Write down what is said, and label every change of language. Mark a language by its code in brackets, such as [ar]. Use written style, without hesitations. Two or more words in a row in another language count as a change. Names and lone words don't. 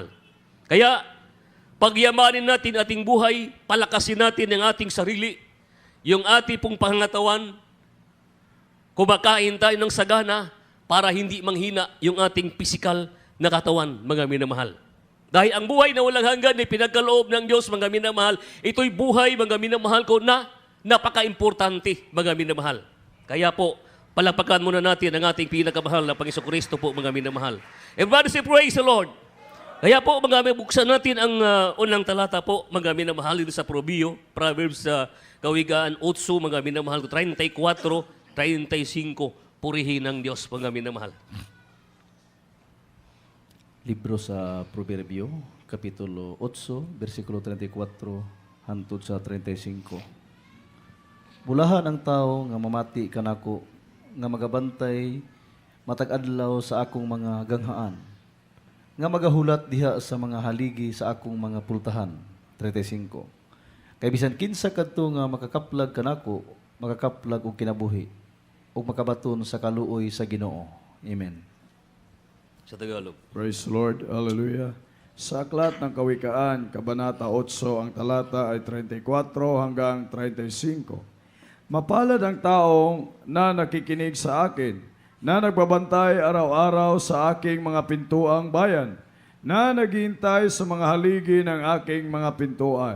[tl] Kaya, pagyamanin natin ating buhay, palakasin natin ang ating sarili, yung ating pong pangangatawan, kumakain tayo ng sagana para hindi manghina yung ating pisikal na katawan, mga minamahal. Dahil ang buhay na walang hanggan ay pinagkaloob ng Diyos, mga minamahal, ito'y buhay, mga minamahal ko, na napaka-importante, mga minamahal. Kaya po, palapakan muna natin ang ating pinakamahal na Panginoon Kristo po, mga minamahal. [en] Everybody say, praise the Lord. [tl] Kaya po, mga buksan natin ang unang talata po, mga minamahal, dito sa Proverbs sa Kawigaan 8, mga minamahal ko, 34, 35, purihin ng Diyos, mga minamahal. [ceb] Libro sa Proverbio, Kapitulo 8, versikulo 34, hantod sa 35. Bulahan ang tao nga mamati kanako, nga magabantay matag-adlaw sa akong mga ganghaan, nga magahulat diha sa mga haligi sa akong mga pultahan. 35. Kay bisan kinsa kadto nga makakaplag kanako, makakaplag og kinabuhi, ug makabaton sa kaluoy sa Ginoo. Amen. [tl] Sa Tagalog. [en] Praise the Lord. Hallelujah. [tl] Sa aklat ng Kawikaan, Kabanata 8, ang talata ay 34 hanggang 35. Mapalad ang taong na nakikinig sa akin, na nagbabantay araw-araw sa aking mga pintuang bayan, na naghihintay sa mga haligi ng aking mga pintuan.